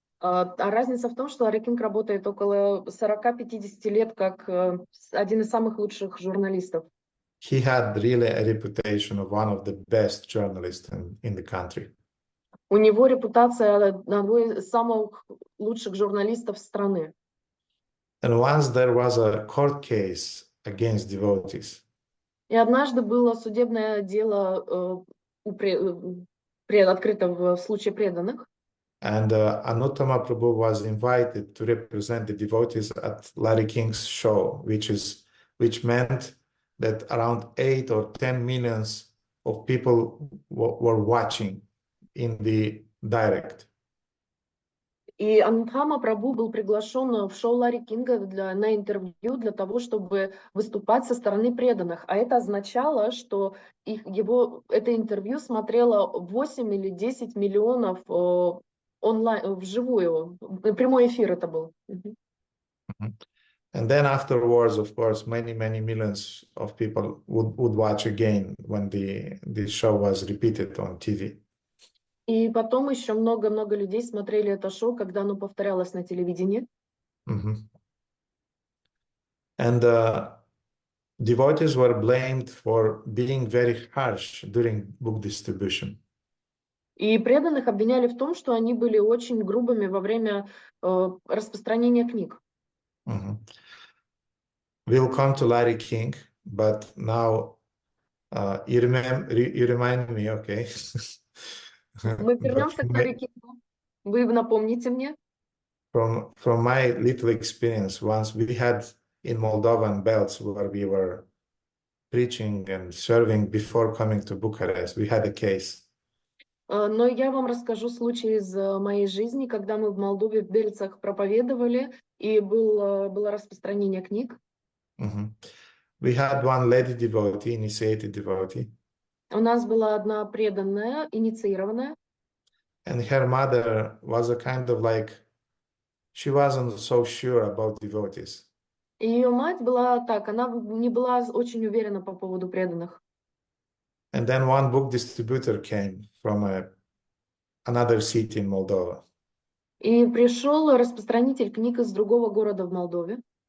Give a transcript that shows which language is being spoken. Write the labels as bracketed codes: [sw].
[ru] А разница в том, что Ларри Кинг работает около 40-50 лет как один из самых лучших журналистов. [en] He had really a reputation of one of the best journalists in the country. [ru] У него репутация одного из самых лучших журналистов страны. [en] And once there was a court case against devotees. [ru] И однажды было судебное дело открыто в случае преданных. [en] And Anuttama Prabhu was invited to represent the devotees at Larry King's show, which meant that around 8 or 10 millions of people were watching in the direct. [ru] И Анутхама Прабhu был приглашен в шоу Ларри Кинга на интервью для того, чтобы выступать со стороны преданных. А это означало, что это интервью смотрело 8 или 10 миллионов онлайн, вживую. Прямой эфир это был. [en] And then afterwards, of course, many millions of people would watch again when the show was repeated on TV. [ru] И потом еще много людей смотрели это шоу, когда оно повторялось на телевидении. Mhm. [en] And devotees were blamed for being very harsh during book distribution. [ru] И преданных обвиняли в том, что они были очень грубыми во время распространения книг. Mhm. [en] We'll come to Larry King, but now you remind me, okay? [ru] Мы [en] But [ru] вернемся к Ларри Кингу. Вы напомните мне. [en] from my little experience, once we had in Moldovan belts where we were preaching and serving before coming to Bucharest, we had a case. [ru] Но я вам расскажу случай из моей жизни, когда мы в Молдове в Бельцах проповедовали, и было распространение книг. Mhm. [en] We had one lady devotee, initiated devotee, [ru] У нас была одна преданная, инициированная, [en] and her mother was a kind of like, she wasn't so sure about devotees. [ru] и ее мать была так, она не была очень уверена по поводу преданных. [en] And then one book distributor came from another city in Moldova. [ru] И пришел распространитель книг из другого города в Молдове.